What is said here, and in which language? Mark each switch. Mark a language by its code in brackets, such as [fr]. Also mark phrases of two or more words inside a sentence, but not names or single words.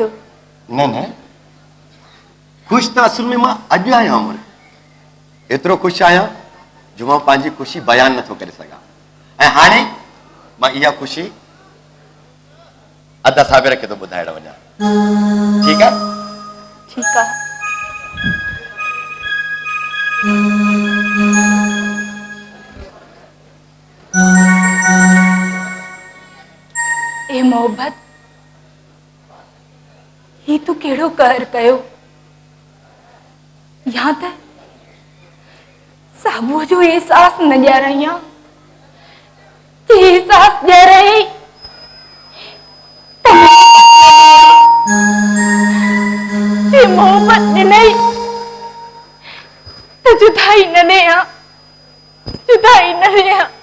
[sd] न न ख़ुशि त असुल में मां अॼु आहियां मुर्क, एतिरो ख़ुशि आहियां जो मां पंहिंजी ख़ुशी बयानु नथो करे सघां। ऐं हाणे मां इहा ख़ुशी अदा साबिर खे थो ॿुधाइण वञा। ठीकु आहे? ठीकु आहे। ए मोहब्बत ही तू कहिड़ो कहर कयो, या त साबुअ जो एहसास न ॼाणाई आहे, ते एहसास ॼाणाई ते मोहब्बत ॾिनई त जुदाई न ॾियां, जुदाई न ॾियां।